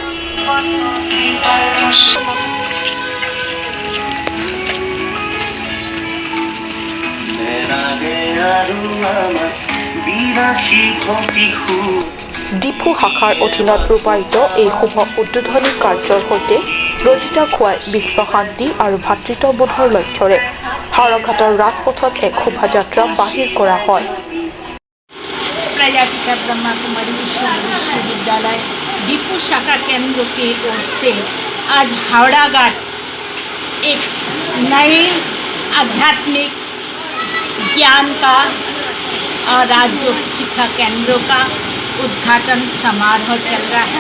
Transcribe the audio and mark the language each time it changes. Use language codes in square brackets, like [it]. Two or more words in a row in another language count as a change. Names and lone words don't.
[as] ডিফু শাখাৰ অধীনত ৰূপায়িত এই শুভ উদ্বোধনী কাৰ্যৰ সৈতে ৰজিতা খুৱাই বিশ্ব শান্তি আৰু ভাতৃত্ববোধৰ লক্ষ্যৰে হাওৰাঘাটৰ ৰাজপথত এক শোভাযাত্ৰা বাহিৰ কৰা হয়। [hi] प्रजापिता ब्रह्मा कुमारी विश्वविद्यालय डिफू शाखा केंद्र की ओर से आज हावड़ा घाट एक नए आध्यात्मिक ज्ञान का और राजयोग शिक्षा केंद्रों का उद्घाटन समारोह चल रहा है।